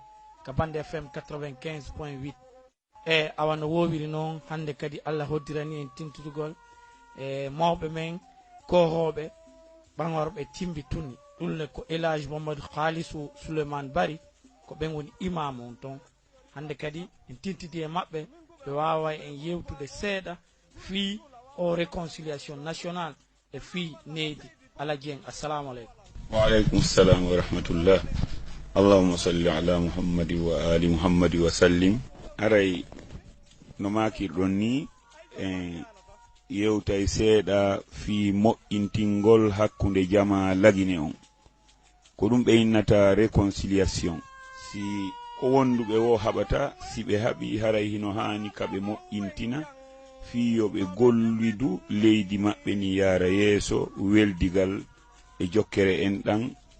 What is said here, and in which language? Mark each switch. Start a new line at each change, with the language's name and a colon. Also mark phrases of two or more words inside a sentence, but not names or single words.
Fula: ka bande fm 95.8 e awa no wowiri noon hande kadi allah hoddirani en tintutugol e mawɓe men kohoɓe ɓagorɓe timbi tunni ɗumne ko élage mamadou halisou souleymane bari ko ɓen woni imam on ton hande kadi en tintidi e maɓɓe ɓe wawa en yewtude seeɗa fi o
French: réconciliation nationale
Fula: e fi neydi ala dieng
Arabic: السلام عليكم وعليكم السلام ورحمة الله اللهم صل على محمد وعلى آل محمد وسلم
Fula: aray no makirɗon ni yewtay seeɗa fi moƴƴintingol hakkunde jama lagine on ko ɗum ɓe innata réconciliation si ko wonduɓe wo haɓata si ɓe haɓi haray hino hani kaɓe moƴƴintina fiyoɓe gollidu leydi maɓɓe ni yaara yeeso weldigal e jokkere en ɗan